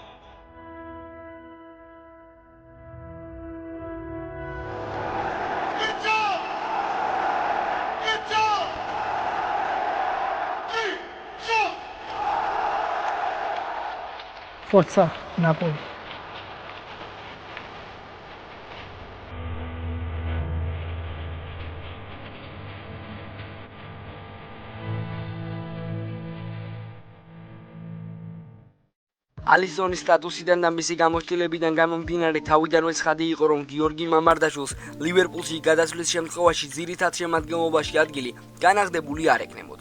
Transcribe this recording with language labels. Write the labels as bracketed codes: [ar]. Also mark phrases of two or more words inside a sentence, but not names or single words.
[en] Good job! Good job! Good job! [it] Forza Napoli. [ka] ალისონის სტატუსიდან და მისი გამოცდილებიდან გამომდინარე თავიდანვე ცხადი იყო, რომ გიორგი მამარდაშვილს ლივერპულში გადასვლის შემთხვევაში ძირითად შემადგენლობაში ადგილი განაღდებული არ ეკნებოდა.